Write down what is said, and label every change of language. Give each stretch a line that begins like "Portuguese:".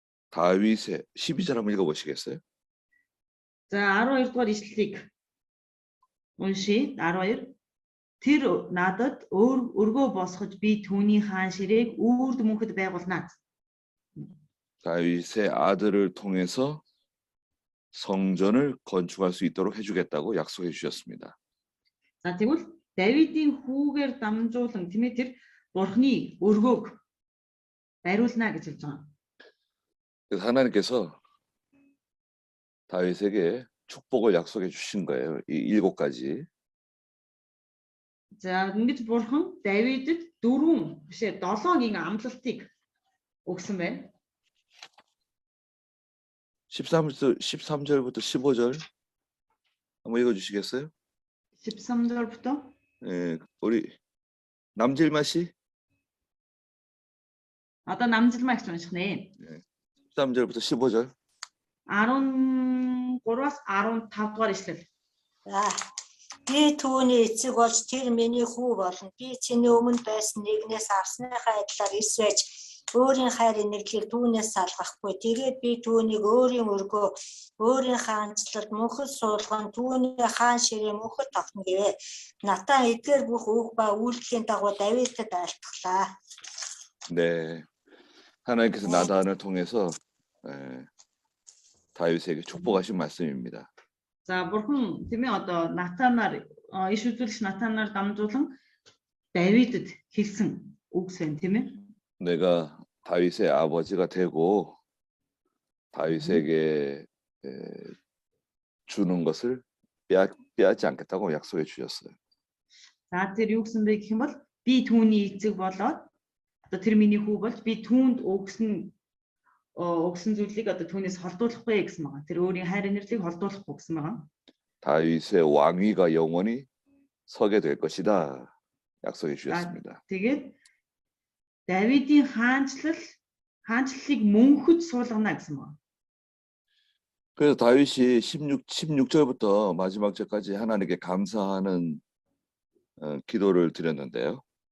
Korean: 다윗의 12절 한번 읽어보시겠어요?
Mongolian: За 12 дугаар ишлэлийг уншийе. 12. Тэр надад өргөө босгож би түүний хаан ширээг үрд мөнхөд байгуулнаа.
Korean: 다윗의 아들을 통해서 성전을 건축할 수 있도록 해주겠다고 약속해 주셨습니다.
Mongolian: За тэгвэл Давидын хүүгээр дамжуулан тийм ээ тэр Бурхны өргөөг бариулна гэж хэлж байгаа.
Korean: 그래서 하나님께서 다윗에게 축복을 약속해 주신 거예요. 이 7가지.
Mongolian: За ингэж Бурхан Давидэд 7-гийн амлалтыг өгсөн байна.
Korean: 13절부터 15절 한번 읽어주시겠어요? 13절부터 예, 우리 남질마 씨
Mongolian: одоо намжилмаа гэж унших нэ.
Korean: 13절부터 15절.
Mongolian: 13-аас 15 дугаар ишлэл. За би түүний эцэг болж тэр миний хүү болно. Би чиний өмнө байсан нэгнээс авсныхаа адилаар эс байж өөрийн хайр энергийг түүнээс салгахгүй. Тэгээд би түүнийг өөрийн өргөө, өөрийн хаанчлалд мөнхөд суулган түүний хаан ширээ мөнхөд тогтно гэвэ. Натан эдгээр бүх үг ба үйлдэлийн дагуу Давидэд айлтглаа.
Korean: 네, 하나님께서 나단을 통해서 다윗에게 축복하신 말씀입니다.
Mongolian: За Бурхан тийм ээ одоо Натанаар иш үзүүлэгч Натанаар дамжуулан Давидэд хэлсэн үгс байна тийм ээ.
Korean: 내가 다윗의 아버지가 되고 다윗에게 주는 것을 빼앗지 않겠다고 약속해 주셨어요.
Mongolian: За тэр юу гэсэн бэ гэх юм бол би түүний эцэг болоод одоо тэр миний хүү болж би түүнд өгсөн зүйлийг одоо түүнээс холдуулахгүй гэсэн байгаа. Тэр өөрийн хайр энергийг холдуулахгүй гэсэн байгаа.
Korean: 다윗의 왕위가 영원히 서게 될 것이다. 약속해 주셨습니다.
Mongolian: Тэгээд Давидын хаанчлалыг мөнхөд суулгана гэсэн байна.
Korean: 그래서 다윗이 16절부터 마지막 절까지 하나님께 감사하는 기도를 드렸는데요.